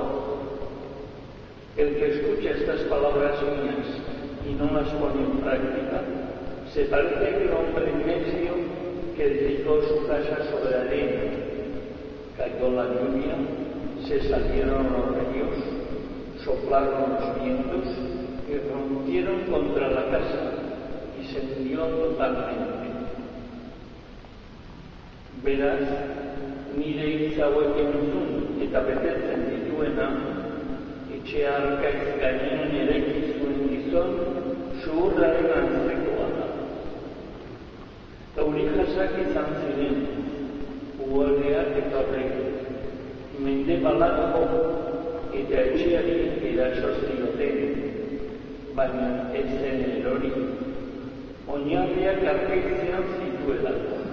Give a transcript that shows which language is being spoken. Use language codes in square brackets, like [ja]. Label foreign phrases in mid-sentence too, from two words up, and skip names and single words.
[es] El que escucha estas palabras mías y no las pone en práctica, se parece a aquel hombre necio que edificó su casa sobre arena. Cayó la lluvia, se salieron los ríos, soplaron los vientos y rompieron contra la casa y se hundió totalmente. [eu] Beraz, nire hitz hauekin entzun eta betetzen dituena, etxea arkaiz gainean eraiki zuen gizon, zuhurraren antzekoa da. Euri jasak izan ziren, uholdeak etorri, mendebalako eta etxeari eraso zioten, baina ez zen erori, oinarriak arkaitzean zituelako.